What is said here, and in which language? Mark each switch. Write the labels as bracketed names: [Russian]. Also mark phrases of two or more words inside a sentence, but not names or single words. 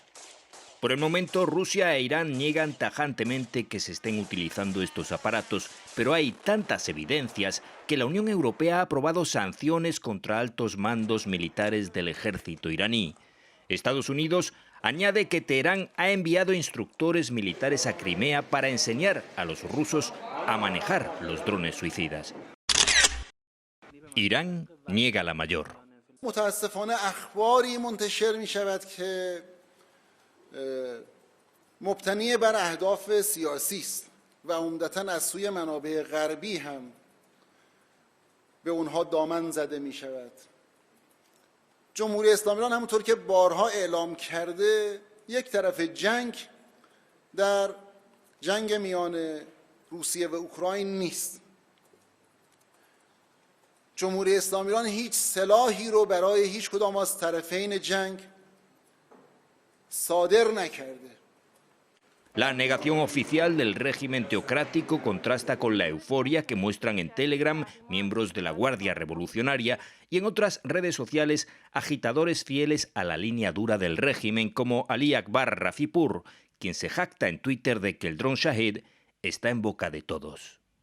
[Spanish] Por el momento, Rusia e Irán niegan tajantemente que se estén utilizando estos aparatos, pero hay tantas evidencias que la Unión Europea ha aprobado sanciones contra altos mandos militares del ejército iraní. Estados Unidos añade que Teherán ha enviado instructores militares a Crimea para enseñar a los rusos a manejar los drones suicidas. Irán niega la mayor. [Persian] متاسفانه اخباری منتشر می شود که مبتنی بر اهداف سیاسی است و عمدتاً از سوی منابع غربی هم به اونها دامن زده می شود. جمهوری اسلامی ایران همونطور که بارها اعلام کرده یک طرف جنگ در جنگ میان روسیه و اوکراین نیست. جمهوری اسلامی ایران هیچ سلاحی رو برای هیچ کدام از طرفین جنگ صادر نکرده. [Spanish] La negación oficial del régimen teocrático contrasta con la euforia que muestran en Telegram miembros de la Guardia Revolucionaria y en otras redes sociales agitadores fieles a la línea dura del régimen como Ali Akbar Rafipur, quien se jacta en Twitter de que el dron Shahid está en boca de todos.